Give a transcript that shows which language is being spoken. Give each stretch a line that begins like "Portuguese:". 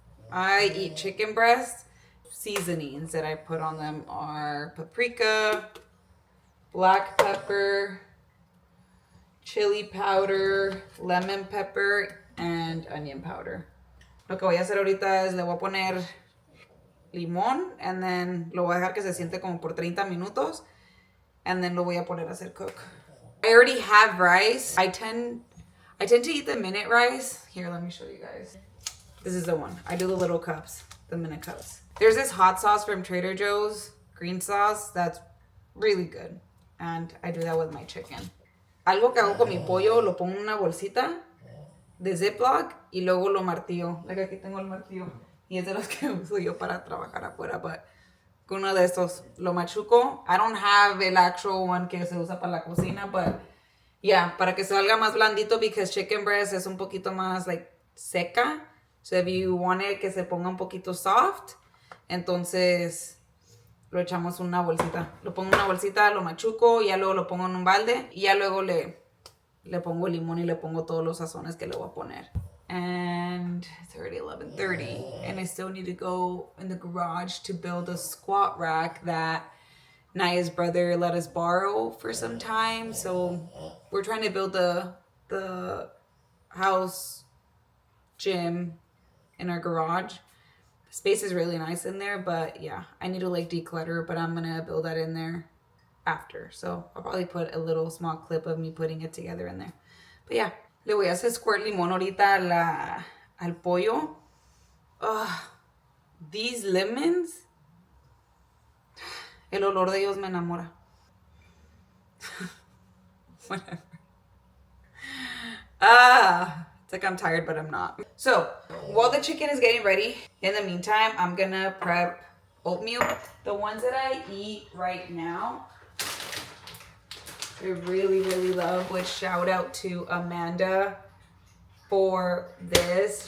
English: I eat chicken breast. Seasonings that I put on them are paprika, black pepper, chili powder, lemon pepper, and onion powder.
Spanish: Lo que voy a hacer ahorita es le voy a poner limón,
English: and then
Spanish: lo voy a dejar que se siente como por 30 minutos.
English: and then
Spanish: lo voy a poner a hacer
English: cook. I already have rice. I tend to eat the minute rice. Here, let me show you guys. This is the one. I do the little cups, the minute cups. There's this hot sauce from Trader Joe's, green sauce, that's really good. And I do that with my chicken.
Spanish: Algo que hago con mi pollo, lo pongo en una bolsita de Ziploc y luego lo martillo.
English: Like
Spanish: aquí tengo el martillo. Y es de los que uso yo para trabajar afuera,
English: but
Spanish: con uno de estos lo machuco.
English: I don't have
Spanish: el
English: actual one
Spanish: que se usa para la cocina,
English: but yeah,
Spanish: para que salga más blandito,
English: because chicken breast
Spanish: es un poquito más
English: like
Spanish: seca.
English: So if you want it
Spanish: que se ponga un poquito
English: soft,
Spanish: entonces lo echamos en una bolsita. Lo pongo en una bolsita, lo machuco, y ya luego lo pongo en un balde, y ya luego le pongo limón y le pongo todos los sazones que le voy a poner.
English: And it's already 11:30, and I still need to go in the garage to build a squat rack that Naya's brother let us borrow for some time. So we're trying to build the house gym in our garage. Space is really nice in there, but yeah, I need to like declutter, but I'm gonna build that in there after. So I'll probably put a little small clip of me putting it together in there. But yeah,
Spanish: le voy a hacer
English: squirt
Spanish: limón ahorita al pollo.
English: These lemons,
Spanish: el olor de ellos me enamora.
English: Whatever. It's like I'm tired, but I'm not. So while the chicken is getting ready, in the meantime, I'm gonna prep oatmeal. The ones that I eat right now, I really, really love, which shout out to Amanda for this.